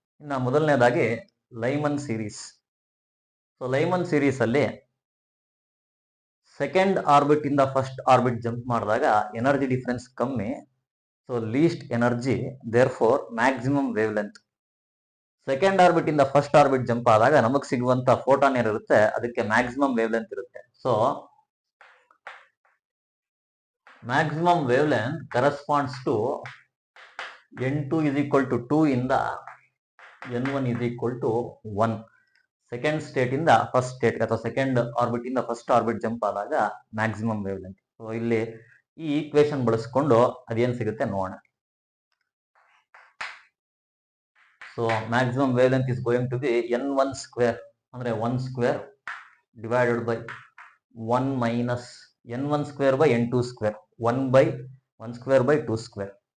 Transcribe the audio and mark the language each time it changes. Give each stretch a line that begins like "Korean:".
Kannada: ಇನ್ನು ಮೊದಲನೇದಾಗಿ Lyman series. So Lyman series ಅಲ್ಲಿ ಸೆಕೆಂಡ್ ಆರ್ಬಿಟ್ ಇಂದ ಫಸ್ಟ್ ಆರ್ಬಿಟ್ ಜಂಪ್ ಮಾಡಿದಾಗ ಎನರ್ಜಿ ಡಿಫರೆನ್ಸ್ ಕಮ್ಮಿ.
English: So least energy, therefore maximum wavelength.
Kannada: Second orbit ಇಂದ first orbit jump ಆದಾಗ ನಮಗ್ ಸಿಗುವಂತ ಫೋಟಾನ್ ಏನಿರುತ್ತೆ ಅದಕ್ಕೆ ಮ್ಯಾಕ್ಸಿಮಮ್ ವೇವ್ ಲೆಂತ್ ಇರುತ್ತೆ.
English: So maximum wavelength corresponds to n2 is equal to 2 ಇಂದ n1 is equal to 1.
Kannada: Second state ಇಂದ first state ಅಥವಾ ಸೆಕೆಂಡ್ ಆರ್ಬಿಟ್ ಇಂದ ಫಸ್ಟ್ ಆರ್ಬಿಟ್ ಜಂಪ್ ಆದಾಗ ಮ್ಯಾಕ್ಸಿಮಮ್ ವೇವ್ ಲೆಂತ್. ಸೊ ಇಲ್ಲಿ ಈ ಈಕ್ವೇಶನ್ ಬಳಸ್ಕೊಂಡು ಅದೇನ್ ಸಿಗುತ್ತೆ ನೋಡೋಣ.
English: So maximum wavelength is going to be n1 square ಅಂದ್ರೆ 1 square divided by 1 minus n1 square by n2 square 1 square by 2 square.